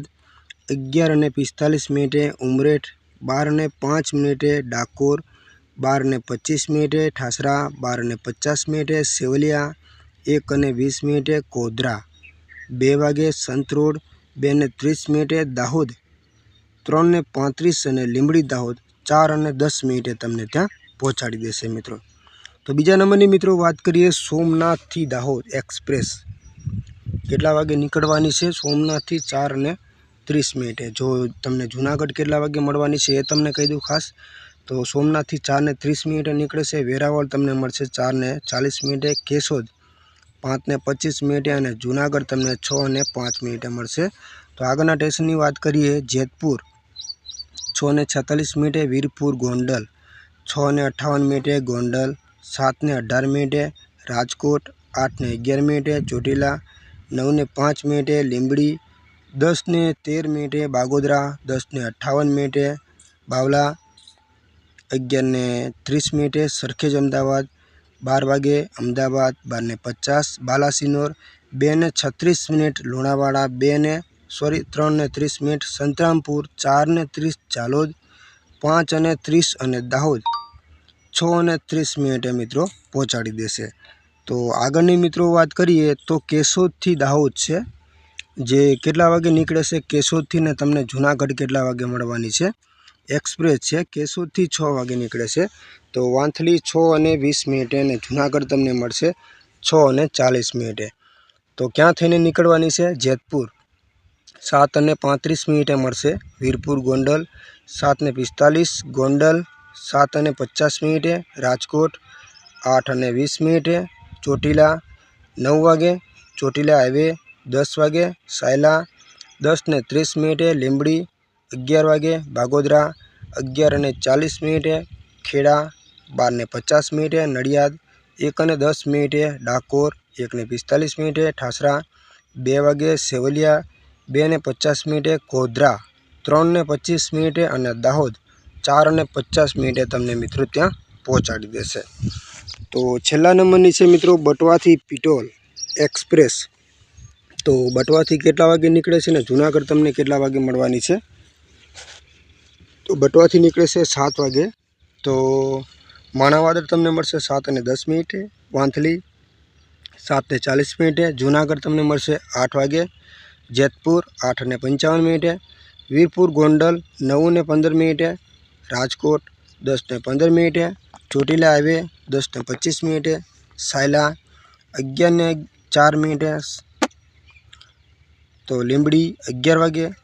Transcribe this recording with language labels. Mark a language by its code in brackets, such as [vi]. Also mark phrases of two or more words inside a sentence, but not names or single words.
[gu] 11:45, ઉમરેઠ 12:05, ડાકોર 12:25, ઠાસરા 12:50, સેવલિયા 1:20, કોદરા 2 વાગે, સંતરોડ 2:30, દાહોદ 3:35 અને લીંબડી દાહોદ 4:10 તમને ત્યાં પહોંચાડી દેશે મિત્રો। તો બીજા નંબરની મિત્રો વાત કરીએ સોમનાથથી દાહોદ એક્સપ્રેસ। કેટલા વાગે નીકળવાની છે સોમનાથથી 4:30। જો તમને જૂનાગઢ કેટલા વાગે મળવાની છે એ તમને કહી દઉં ખાસ। તો સોમનાથથી 4:30 નીકળે છે, વેરાવળ તમને મળશે 4:40, કેશોદ 5:25 અને જૂનાગઢ તમને 6:05 મળશે। તો આગળના સ્ટેશનની વાત કરીએ જેતપુર 6:46, વીરપુર ગોંડલ 6:58, ગોંડલ 7:18, राजकोट 8:11, ચોટીલા 9:05, લીંબડી 10:13, बागोदरा 10:58, बावला 11:30, સરખેજ અમદાવાદ 12 વાગે, અમદાવાદ 12:50, બાલાસિનોર 2:36, લૂણાવાડા 3:30, સંતરામપુર 4:30, ઝાલોદ 5:30 અને દાહોદ 6:30 મિત્રો પહોંચાડી દેશે। તો આગળની મિત્રો વાત કરીએ તો કેશોદથી દાહોદ છે, જે કેટલા વાગે નીકળે છે કેશોદથી ને તમને જૂનાગઢ કેટલા વાગે મળવાની છે એક્સપ્રેસ છે। કેશોદથી 6 વાગે નીકળે છે। તો વાંથલી 6:20 અને જૂનાગઢ તમને મળશે 6:40। તો ક્યાં થઈને નીકળવાની છે, जेतपुर 7:35 मळशे, वीरपुर गोंडल 7:45, गोंडल 7:50, राजकोट 8:20, ચોટીલા 9 वागे, ચોટીલા हाईवे 10 वागे, सायला 10:30, લીંબડી 11 वागे, બાગોદરા 11:40, ખેડા 12:50, નડિયાદ 1:10, ડાકોર 1:45, ઠાસરા 2 વાગે, સેવલિયા 2:50, કોદરા 3:25 અને દાહોદ 4:50 તમને મિત્રો ત્યાં પહોંચાડી દેશે। તો છેલ્લા નંબરની છે મિત્રો બટવાથી પીટોલ એક્સપ્રેસ। તો બટવાથી કેટલા વાગે નીકળે છે ને જૂનાગઢ તમને કેટલા વાગે મળવાની છે? તો બટવાથી નીકળે છે 7 વાગે, તો માણાવાદર તમને મળશે 7:10, વાંથલી 7:40, જૂનાગઢ તમને મળશે 8 વાગે, જેતપુર 8:55, વીરપુર ગોંડલ 9:15, રાજકોટ 10:15, ચોટીલા હાઈવે 10:25, સાયલા 11:04, તો લીંબડી 11 વાગે,